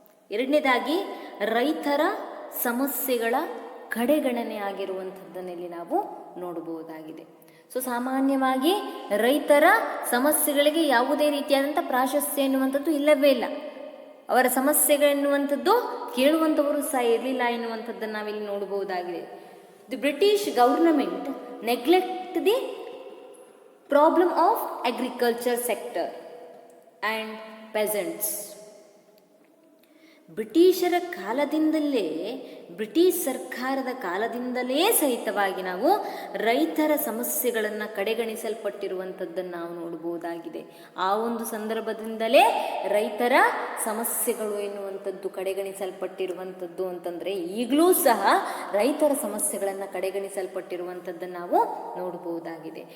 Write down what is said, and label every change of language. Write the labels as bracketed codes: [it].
[kn] ಎರಡನೇದಾಗಿ ರೈತರ ಸಮಸ್ಯೆಗಳ ಕಡೆಗಣನೆ ಆಗಿರುವಂಥದ್ದನ್ನಲ್ಲಿ ನಾವು ನೋಡಬಹುದಾಗಿದೆ. ಸೊ ಸಾಮಾನ್ಯವಾಗಿ ರೈತರ ಸಮಸ್ಯೆಗಳಿಗೆ ಯಾವುದೇ ರೀತಿಯಾದಂಥ ಪ್ರಾಶಸ್ತ್ಯ ಎನ್ನುವಂಥದ್ದು ಇಲ್ಲವೇ ಇಲ್ಲ. ಅವರ ಸಮಸ್ಯೆಗಳೆನ್ನುವಂಥದ್ದು ಕೇಳುವಂಥವರು ಸಹ ಇರಲಿಲ್ಲ ಎನ್ನುವಂಥದ್ದನ್ನು ನಾವಿಲ್ಲಿ ನೋಡಬಹುದಾಗಿದೆ. [en] The British government neglect the problem of agriculture sector and peasants. [kn] ಬ್ರಿಟಿಷರ ಕಾಲದಿಂದಲೇ, ಬ್ರಿಟಿಷ್ ಸರ್ಕಾರದ ಕಾಲದಿಂದಲೇ ಸಹಿತವಾಗಿ ನಾವು ರೈತರ ಸಮಸ್ಯೆಗಳನ್ನು ಕಡೆಗಣಿಸಲ್ಪಟ್ಟಿರುವಂಥದ್ದನ್ನು ನಾವು ನೋಡ್ಬೋದಾಗಿದೆ. ಆ ಒಂದು ಸಂದರ್ಭದಿಂದಲೇ ರೈತರ ಸಮಸ್ಯೆಗಳು ಎನ್ನುವಂಥದ್ದು ಕಡೆಗಣಿಸಲ್ಪಟ್ಟಿರುವಂಥದ್ದು ಅಂತಂದರೆ, ಈಗಲೂ ಸಹ ರೈತರ ಸಮಸ್ಯೆಗಳನ್ನು ಕಡೆಗಣಿಸಲ್ಪಟ್ಟಿರುವಂಥದ್ದನ್ನು ನಾವು ನೋಡ್ಬೋದಾಗಿದೆ.